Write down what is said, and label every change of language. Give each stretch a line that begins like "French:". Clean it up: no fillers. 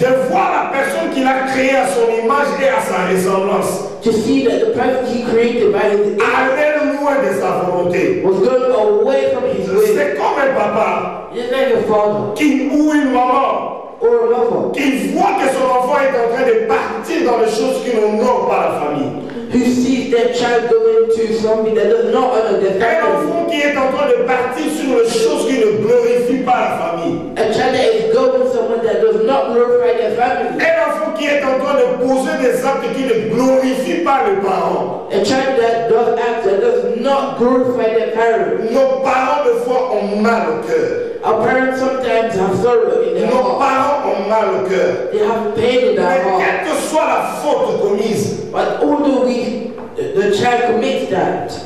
French: de voir la personne qu'il a créée à son image et à sa ressemblance
English: to see that the person he created by his image
French: aller loin de sa volonté.
English: was going away from his will.
French: C'est comme un papa
English: Just like a father
French: ou une maman
English: or a mother
French: qui voit que son enfant est en train de partir dans les choses qui n'honorent pas la famille.
English: who sees their child going to something that does not honor their
French: Un
English: family.
French: enfant qui est en train de partir sur les choses qui ne glorifient pas la famille.
English: A child that is going somewhere that does not glorify their family.
French: Un enfant qui est en train de poser des actes qui ne glorifient pas les parents.
English: A child that does acts that does not glorify their parents.
French: Nos parents, des fois, ont mal au cœur.
English: Our parents sometimes have sorrow in their
French: Nos
English: heart.
French: parents ont mal au cœur.
English: They have pain in their
French: Mais
English: heart.
French: quelle que soit la faute commise,
English: But although the child commits that,